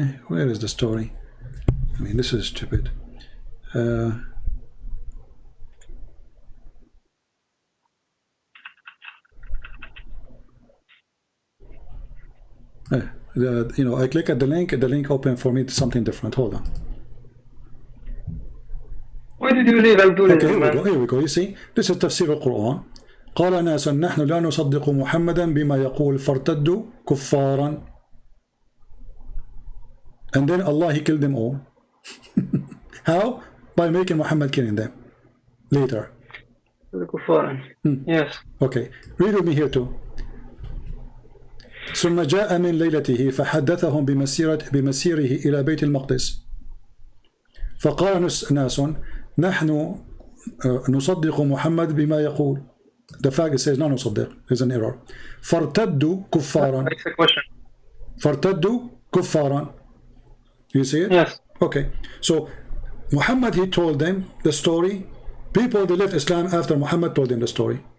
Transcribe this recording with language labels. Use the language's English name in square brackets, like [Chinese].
[English] Where is the story? I mean, this is stupid. I click at the link opened for me something different. Hold on. Why did you leave Al-Dulis? Okay, here we go. You see, this is [Arabic] تفسير القرآن. قال ناس نحن لا نصدق محمدا بما يقول فارتدوا كفارا. [English] And then Allah, he killed them all. How? By making Muhammad killing them later. Yes. Okay, read with me here too. [Arabic] ثم جاء من ليلته فحدثهم بمسيره إلى بيت المقدس فقال ناس نحن نصدق محمد بما يقول. [English] The fact says [Arabic] لا نصدق. [English] There's an error. [Arabic] فارتدوا كفارا. فارتدوا كفارا. [English] You see it? Yes. Okay. So Muhammad, he told them the story. People, they left Islam after Muhammad told them the story.